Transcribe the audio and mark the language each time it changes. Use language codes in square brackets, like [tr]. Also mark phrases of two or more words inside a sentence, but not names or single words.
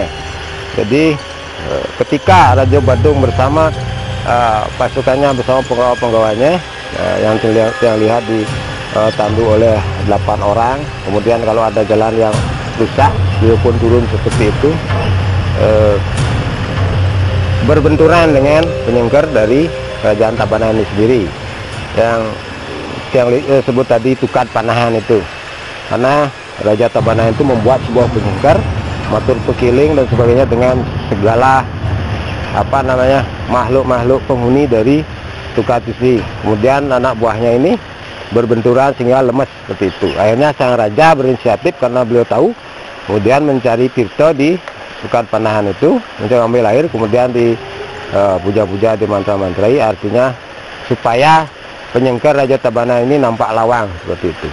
[id] Jadi ketika Raja Badung bersama pasukannya, bersama penggawa-penggawanya yang lihat ditandu oleh 8 orang, kemudian kalau ada jalan yang rusak dia pun turun seperti itu, berbenturan dengan penyengkar dari Kerajaan Tabanan ini sendiri, yang sebut tadi Tukan Panahan itu. Karena Raja Tabanan itu membuat sebuah penyengkar, matur pekiling dan sebagainya dengan segala makhluk-makhluk penghuni dari Tukan Tisi. Kemudian anak buahnya ini berbenturan sehingga lemas seperti itu. Akhirnya sang raja berinisiatif karena beliau tahu kemudian mencari tirta di Sukan Panahan itu, mencari ambil air, kemudian di puja-puja, di mantra-mantrai, artinya supaya penyengker Raja Tabanan ini nampak lawang, seperti itu.